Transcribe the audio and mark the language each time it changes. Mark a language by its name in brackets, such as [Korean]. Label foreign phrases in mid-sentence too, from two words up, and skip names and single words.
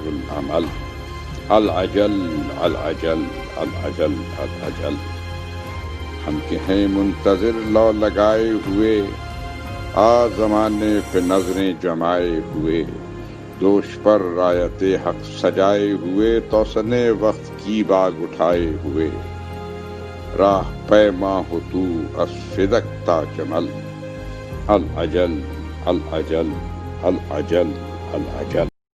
[Arabic] العمل، العجل العجل العجل العجل، [Urdu] ہم کے ہیں منتظر لو لگائے ہوئے، آ زمانے پہ نظریں جمائے ہوئے، دوش پر رایت حق سجائے ہوئے، توسن وقت کی باگ اٹھائے ہوئے، راہ پیما ہو تو از فدک تا جمل، [Arabic] العجل العجل العجل العجل۔